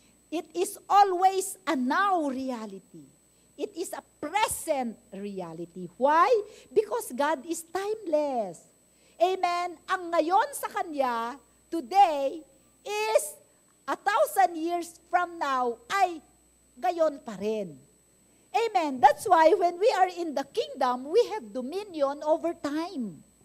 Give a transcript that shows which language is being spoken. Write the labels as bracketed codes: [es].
[en] It is always a now reality. It is a present reality. Why? Because God is timeless. Amen. [tl] Ang ngayon sa Kanya, [en] today, is 1,000 years from now, [tl] ay gayon pa rin. [en] Amen. That's why when we are in the kingdom, we have dominion over time.